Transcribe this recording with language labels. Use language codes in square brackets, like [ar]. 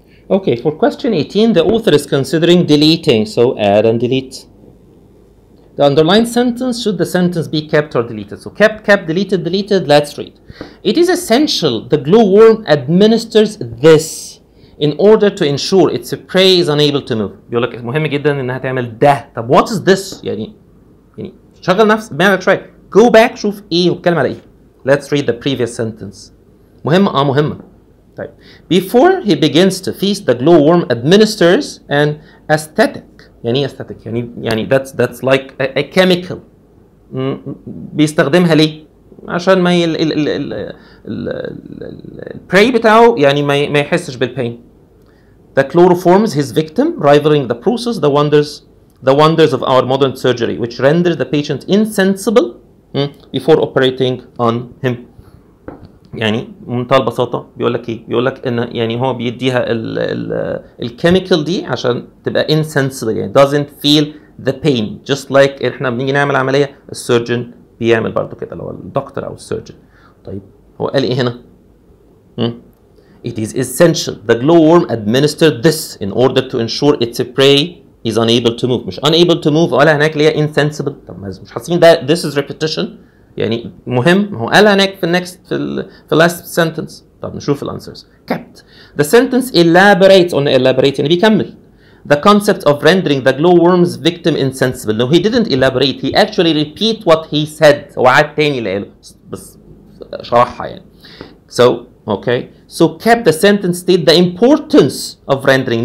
[en] Okay, for question 18, the author is considering deleting, so add and delete. The underlined sentence, should the sentence be kept or deleted? So kept, deleted, let's read. It is essential the glowworm administers this. in order to ensure its prey is unable to move. [ar] بيقول لك مهم جدا انها تعمل ده. طب [en] what is this؟ [ar] يعني شغل نفس دماغك شويه. [en] Go back [ar] شوف ايه وبتكلم على ايه. [en] Let's read the previous sentence. [ar] مهمة مهمة. طيب. [en] Before he begins to feast, the glowworm administers an aesthetic. [ar] يعني ايه [en] aesthetic؟ يعني that's like a chemical. [ar] بيستخدمها ليه؟ عشان ما البراي بتاعه يعني ما يحسش بالبين. [en] The chloroforms his victim, rivaling the process, the wonders of our modern surgery, which renders the patient insensible before operating on him. [ar] يعني بمنتهى البساطه بيقول لك ايه؟ بيقول لك ان يعني هو بيديها الكيميكال دي عشان تبقى insensible، يعني [en] doesn't feel the pain, just like [ar] احنا بنيجي نعمل عمليه السيرجن بيعمل برضه كده اللي هو الدكتور او السيرجن. طيب هو قال ايه هنا؟ [en] It is essential the glowworm administered this in order to ensure its prey is unable to move. مش unable to move [ar] ولا هناك اللي هي [en] insensible. [ar] طب مش حاسين ده [en] this is repetition؟ [ar] يعني مهم. هو قال هناك في النكست في last sentence. طب نشوف الانسرز. kept. [en] The sentence elaborates on elaborate [ar] يعني بيكمل. [en] The concept of rendering the glowworm's victim insensible. No, he didn't elaborate. He actually repeat what he said. [ar] هو عاد تاني اللي قاله بس شرحها يعني. [en] So okay. So kept the sentence state the importance of rendering.